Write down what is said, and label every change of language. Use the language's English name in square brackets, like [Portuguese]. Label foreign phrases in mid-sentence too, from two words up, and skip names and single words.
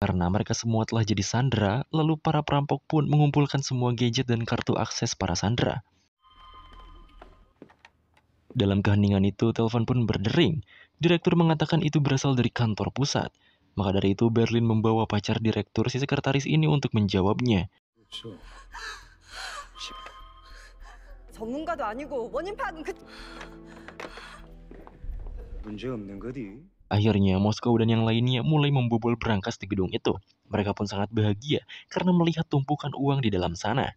[Indonesian] Karena mereka semua telah jadi sandera, lalu para perampok pun mengumpulkan semua gadget dan kartu akses para sandera. Dalam keheningan itu, telepon pun berdering. Direktur mengatakan itu berasal dari kantor pusat. Maka dari itu, Berlin membawa pacar direktur si sekretaris ini untuk menjawabnya. [Korean] 전문가도 아니고 원인 파악은 문제 없는 거디? [Indonesian] Akhirnya, Moskow dan yang lainnya mulai membobol berangkas di gedung itu. Mereka pun sangat bahagia karena melihat tumpukan uang di dalam sana.